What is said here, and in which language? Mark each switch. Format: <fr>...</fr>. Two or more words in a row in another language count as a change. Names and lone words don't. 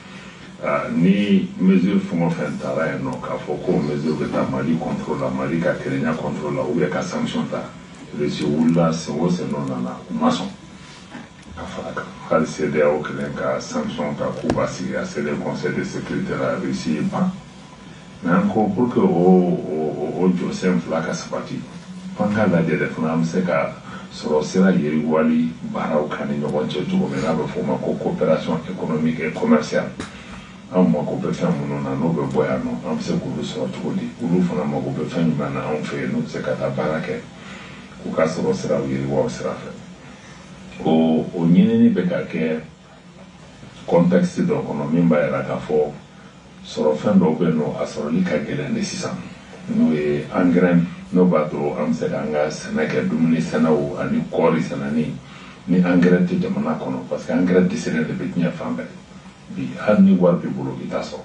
<bm>ni mesure fɛn o fɛn taara yen nɔ k'a fɔ ko mesure bɛ taa Mali contrôle la Mali ka kelenya contrôle la</bm> <fr>ou bien</fr> <bm>ka sanction ta Russie wulila sen o sen n'o nana u ma sɔn ka fara kan hali CEDEAO kelen ka sanction ta k'u b'a sigi a</bm> <fr>c'est le Conseil de sécurité</fr> <bm>la Russie ban</bm> <fr>mais encore pour que</fr> <bm>o jɔsen fila ka sabati f'an k'a lajɛ de fana an bɛ se ka sɔrɔ sira yiriwali baaraw kan ni ɲɔgɔn cɛ cogo min n'a bɛ f'o ma ko</bm> <fr>coopération économique et commerciale</fr> <bm>an mako bɛ fɛn minnu na n'o bɛ bɔ yan nɔ an bɛ se k'olu sɔrɔ cogo di olu fana mako bɛ fɛn jumɛn na anw fɛ yen n'u bɛ se ka taa baara kɛ k'u ka sɔrɔ siraw yiriwa o sira fɛ o ɲinini bɛ ka kɛ contexte dɔ kɔnɔ min b'a yira k'a fɔ sɔrɔ fɛn dɔw bɛ yen nɔ a sɔrɔli ka gɛlɛn de sisan n'o ye engrais n'o b'a to an bɛ se k'an ka sɛnɛ kɛ dumuni sɛnɛw ani kɔɔri sɛnɛni ni engrais tɛ jamana kɔnɔ</bm> <fr>parce que engrais</fr> <bm>dɛsɛlen de bɛ diɲɛ fan bɛɛ bi hali ni wari b'i bolo i t'a</bm>